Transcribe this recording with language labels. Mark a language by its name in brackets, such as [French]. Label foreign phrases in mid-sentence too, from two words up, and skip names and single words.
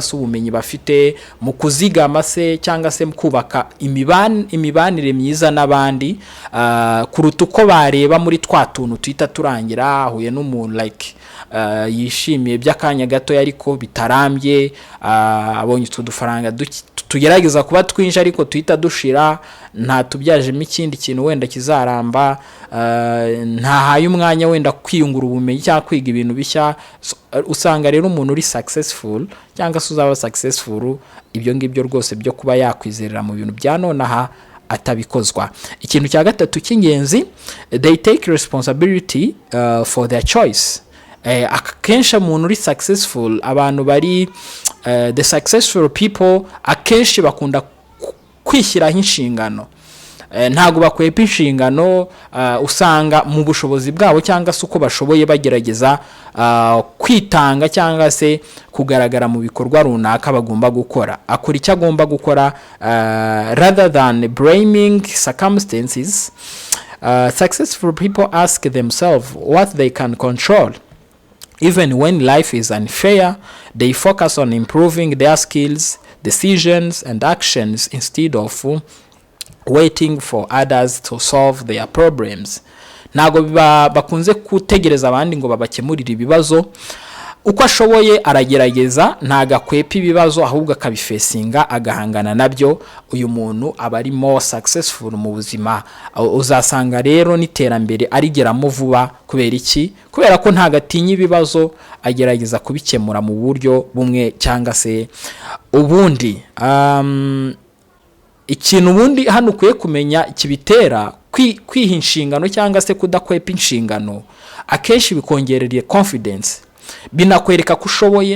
[Kinyarwanda] se ubumenyi bafite, mu kuzigama se cyangwa se mu kubaka imibanire myiza n'abandi, kuruta uko bareba muri twa tuntu twita turangira, ahuye n'umuntu like yishimiye by'akanya gato ariko bitarambye, abonye udufaranga tugerageza kuba twinshi ariko tuhita dushira, nta tubyajemo ikindi kintu wenda kizaramba, ntahaye umwanya wenda kwiyungura ubumenyi cyangwa kwiga ibintu bishya. Usanga rero umuntu uri successful cyangwa se uzaba successful, ibyo ngibyo rwose byo kuba yakwizerera mu bintu bya nonaha atabikozwa. Ikintu cya gatatu cy'ingenzi, [English] they take responsibility for their choice. [Kinyarwanda] Akenshi umuntu uri successful, abantu bari [English] the successful people [Kinyarwanda] akenshi bakunda kwishyiraho inshingano, ntago bakwepa inshingano. Usanga mu bushobozi bwabo cyangwa se uko bashoboye bagerageza kwitanga cyangwa se kugaragara mu bikorwa runaka bagomba gukora. Akora icyo agomba gukora [English] rather than blaming circumstances. Successful people ask themselves what they can control. Even when life is unfair, they focus on improving their skills, decisions, and actions instead of waiting for others to solve their problems. [Kinyarwanda] Nago bakunze kutegereza abandi ngo babakemurire ibibazo. Uko ashoboye aragerageza, ntagakwepa ibibazo ahubwo akabifesinga agahangana nabyo. Uyu muntu aba ari [English] more successful [Kinyarwanda] mu buzima. Uzasanga rero n'iterambere arigeramo vuba. Kubera iki? Kubera ko ntagatinya ibibazo, agerageza kubikemura mu buryo bumwe cyangwa se ubundi. Ikintu ubundi hano ukwiye kumenya kibitera kwiha inshingano cyangwa se kudakwepa inshingano, akenshi bikongerera confidence, binakwereka ko ushoboye.